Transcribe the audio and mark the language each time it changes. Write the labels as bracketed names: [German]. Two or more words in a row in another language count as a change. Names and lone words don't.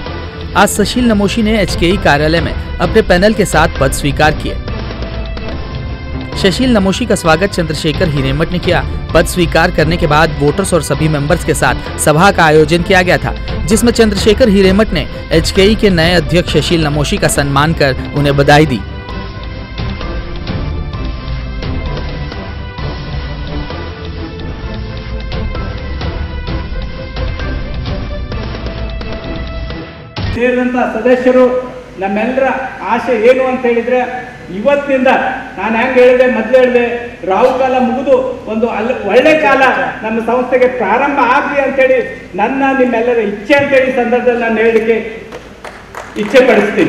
[Hindi] आज शशील नमोशी ने एचकेई कार्यालय में अपने पैनल के साथ पद स्वीकार किए। शशील नमोशी का स्वागत चंद्रशेखर हिरेमठ ने किया। पद स्वीकार करने के बाद वोटर्स और सभी मेंबर्स के साथ सभा का आयोजन किया गया था, जिसमें चंद्रशेखर हिरेमठ ने एचकेई के नए अध्यक्ष शशील नमोशी का सम्मान कर उन्हें बधाई दी। [Kannada] ಸೇರಿದಂತ ಸದಸ್ಯರು ನಮ್ಮೆಲ್ಲರ ಆಶೆ ಏನು ಅಂತ ಹೇಳಿದ್ರೆ, ಇವತ್ತಿನಿಂದ ನಾನು ಹೆಂಗೆ ಹೇಳಿದೆ, ಮೊದಲು ಹೇಳಿದೆ, ರಾಹು ಕಾಲ ಮುಗಿದು ಒಂದು ಒಳ್ಳೆ ಕಾಲ ನಮ್ಮ ಸಂಸ್ಥೆಗೆ ಪ್ರಾರಂಭ ಆಗಲಿ ಅಂತೇಳಿ ನನ್ನ ನಿಮ್ಮೆಲ್ಲರ ಇಚ್ಛೆ ಅಂತೇಳಿ ಸಂದರ್ಭದಲ್ಲಿ ನಾನು ಹೇಳಲಿಕ್ಕೆ ಇಚ್ಛೆ ಪಡಿಸ್ತೀನಿ.